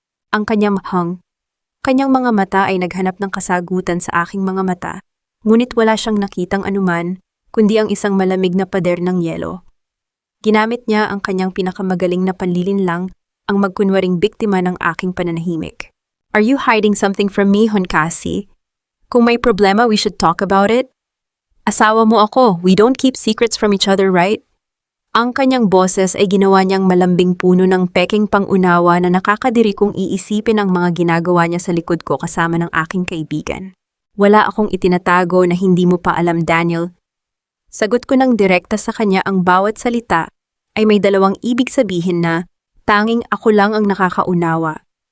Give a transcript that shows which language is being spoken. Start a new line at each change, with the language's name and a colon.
Filipino: Ang kanyang mga mata ay naghanap ng kasagutan sa aking mga mata, ngunit wala siyang nakitang anuman, kundi ang isang malamig na pader ng yelo. Ginamit niya ang kanyang pinakamagaling na panlilinlang ang magkunwaring biktima ng aking pananahimik.
English: Are you hiding something from me, Honkasi?
Filipino: Kung may problema,
English: we should talk about it.
Filipino: Asawa mo ako,
English: we don't keep secrets from each other, right?
Filipino: Ang kanyang boses ay ginawa niyang malambing puno ng peking pangunawa na nakakadiri kong iisipin ang mga ginagawa niya sa likod ko kasama ng aking kaibigan. Wala akong itinatago na hindi mo pa alam, Daniel. Sagot ko ng direkta sa kanya, ang bawat salita ay may dalawang ibig sabihin na tanging ako lang ang nakakaunawa.